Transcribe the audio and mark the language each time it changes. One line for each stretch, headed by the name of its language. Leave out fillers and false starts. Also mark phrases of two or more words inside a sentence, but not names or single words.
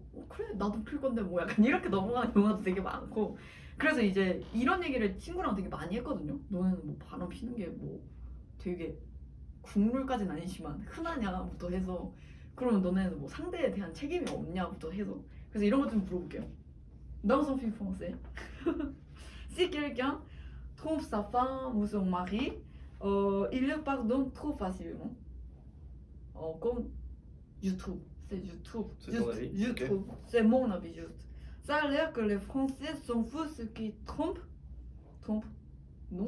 Korean: 그래, 나도 필 건데 뭐 약간 이렇게 넘어가는 영화도 되게 많고 그래서 이제 이런 얘기를 친구랑 되게 많이 했거든요. 너네는 뭐 바람 피는 게 뭐 되게 국룰까지는 아니지만 흔하냐부터 해서 그러면 너네는 뭐 상대에 대한 책임이 없냐부터 해서 그래서 이런 것 좀 물어볼게요.
French: Dans un film français, si quelqu'un trompe sa femme ou son mari, il le pardonne trop facilement. Comme je trouve, je trouve, C'est ton avis? je Ok. trouve, c'est mon avis juste. Ça a l'air que les Français s'en foutent ceux qui trompent, non?